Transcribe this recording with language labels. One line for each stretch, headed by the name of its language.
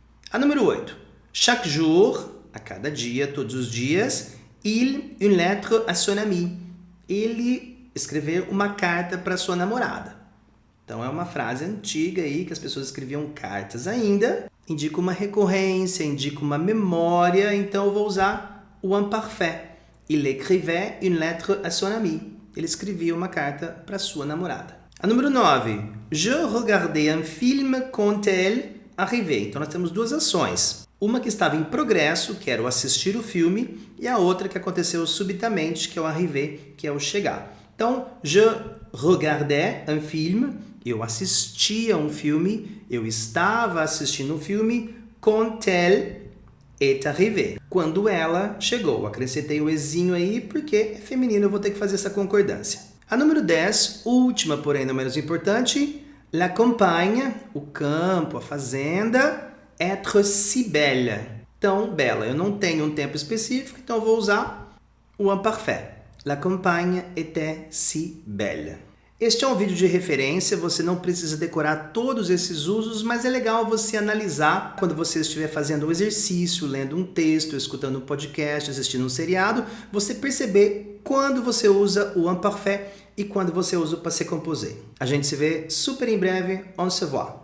Portuguese: A número 8,
French: chaque jour,
Portuguese: a cada dia, todos os dias,
French: il une lettre à son ami.
Portuguese: Ele escreveu uma carta para sua namorada. Então é uma frase antiga aí que as pessoas escreviam cartas ainda. Indica uma recorrência, indica uma memória, então eu vou usar o imparfait.
French: Il écrivait une lettre à son ami.
Portuguese: Ele escrevia uma carta para sua namorada. A número 9.
French: Je regardais un film quand elle arrivait.
Portuguese: Então nós temos duas ações. Uma que estava em progresso, que era o assistir o filme, e a outra que aconteceu subitamente, que é o arriver, que é o chegar. Então,
French: je regardais un film,
Portuguese: eu assistia um filme, eu estava assistindo um filme,
French: quand elle est arrivée,
Portuguese: quando ela chegou. Acrescentei o ezinho aí, porque é feminino, eu vou ter que fazer essa concordância. A número 10, última, porém não menos importante,
French: la campagne,
Portuguese: o campo, a fazenda,
French: être si belle,
Portuguese: tão bela. Eu não tenho um tempo específico, então eu vou usar o imparfait.
French: La campagne était si belle.
Portuguese: Este é um vídeo de referência, você não precisa decorar todos esses usos, mas é legal você analisar quando você estiver fazendo um exercício, lendo um texto, escutando um podcast, assistindo um seriado, você perceber quando você usa o imparfait e quando você usa o passé composé. A gente se vê super em breve.
French: On se voit.